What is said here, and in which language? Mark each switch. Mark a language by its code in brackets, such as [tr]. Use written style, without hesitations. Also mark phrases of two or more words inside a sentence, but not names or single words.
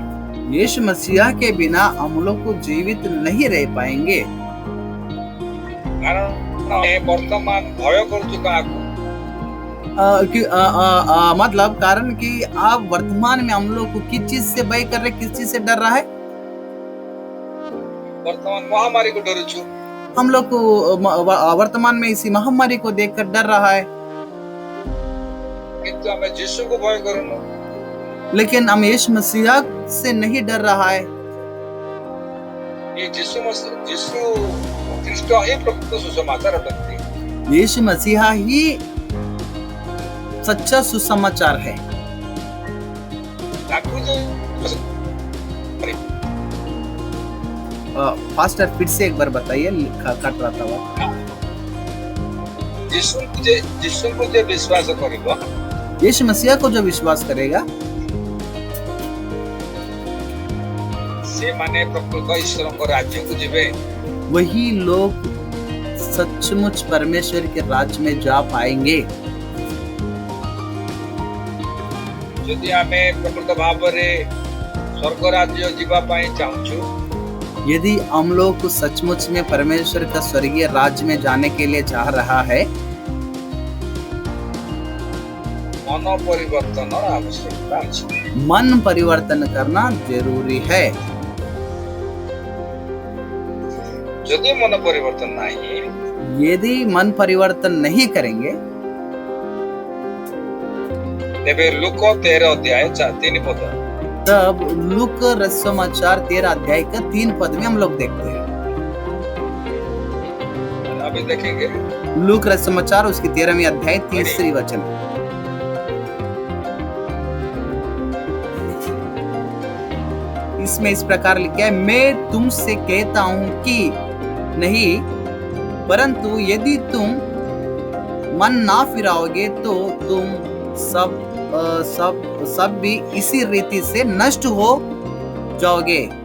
[hi] यीशु मसीह के बिना हम लोग को जीवित नहीं रह पाएंगे। [or] କାରଣ ଆମେ ବର୍ତ୍ତମାନ ଭୟ କରୁଛୁ କାହାକୁ? [hi] मतलब कारण कि आप वर्तमान में हम लोग को किस चीज से भय कर रहे, किस चीज से डर रहा है? [or] ବର୍ତ୍ତମାନ ମହାମାରୀକୁ ଡରୁଛୁ। [hi] हम लोग को वर्तमान में इसी महामारी को देखकर डर रहा है, [or] କିନ୍ତୁ ଆମେ ଯୀଶୁକୁ ଭୟ କରୁନୁ। [hi] लेकिन हम यीशु मसीह से नहीं डर रहा है। [or] ये ଯୀଶୁ ଖ୍ରୀଷ୍ଟ ହିଁ ପ୍ରକୃତ ସୁସମାଚାର ଅଟନ୍ତି। [hi] यीशु मसीहा ही सच्चा सुसमाचार है। [or] ତାକୁ ଯୋଉ [hi] फास्टर फिर से एक बार बताइए, कट रहा था वो। [or] ଯୀଶୁଙ୍କୁ ଯେ ବିଶ୍ୱାସ କରିବ [hi] यीशु मसीह को जो विश्वास करेगा [or] ସେମାନେ ପ୍ରକୃତ ଈଶ୍ୱରଙ୍କ ରାଜ୍ୟକୁ ଯିବେ। [hi] वही लोग सचमुच परमेश्वर के राज्य में जा पाएंगे। [or] ଯଦି ଆମେ ପ୍ରକୃତ ଭାବରେ ସ୍ୱର୍ଗ ରାଜ୍ୟ ଯିବା ପାଇଁ ଚାହୁଁଛୁ [hi] यदि हम लोग को सचमुच में परमेश्वर का स्वर्गीय राज्य में जाने के लिए चाह रहा है, [or] ମନ ପରିବର୍ତ୍ତନର ଆବଶ୍ୟକତା ଅଛି। [hi] मन परिवर्तन करना जरूरी है। [or] ଯଦି ମନ ପରିବର୍ତ୍ତନ ନାହିଁ [hi] यदि मन परिवर्तन नहीं करेंगे [or] ତେବେ ଲୁକ 13 ଅଧ୍ୟାୟ 3 ପଦ [hi] तब लूक समाचार 13 अध्याय का 3 पद में हम लोग देखते हैं। अभी देखेंगे। लूक समाचार उसकी 13वीं अध्याय 3री वचन। इसमें इस प्रकार लिखा है, मैं तुमसे कहता हूं कि नहीं, परंतु यदि तुम मन ना फिराओगे तो तुम सब भी इसी रीति से नष्ट होगे।